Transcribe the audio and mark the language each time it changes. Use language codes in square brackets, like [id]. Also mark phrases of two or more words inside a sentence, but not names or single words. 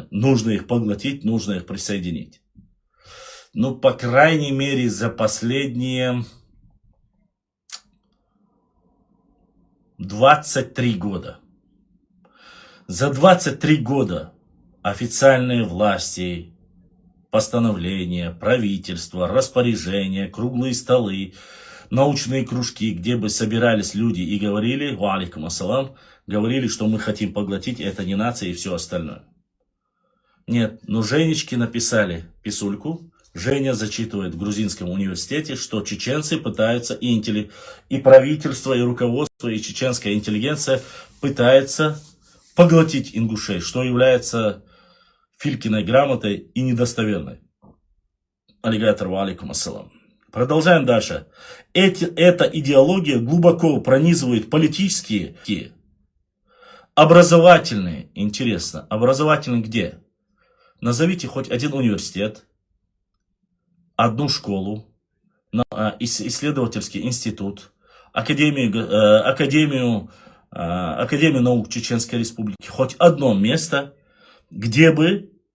[ru] Нужно их поглотить, нужно их присоединить. Ну, по крайней мере, за последние 23 года. За 23 года официальные власти, постановления, правительства, распоряжения, круглые столы, научные кружки, где бы собирались люди и говорили, [ar] وعليكم السلام, [ru] говорили, что мы хотим поглотить, это не нация и все остальное. Нет, но Женечки написали писульку. Женя зачитывает в Грузинском университете, что чеченцы пытаются, и правительство, и руководство, и чеченская интеллигенция пытается поглотить ингушей, что является Филькиной грамотой и недостоверной. [ar] Аллигатор وعليكم السلام. [ru] Продолжаем дальше. Эта идеология глубоко пронизывает политические, образовательные, интересно, образовательные где? Назовите хоть один университет, одну школу, исследовательский институт, Академию наук Чеченской Республики, хоть одно место, где бы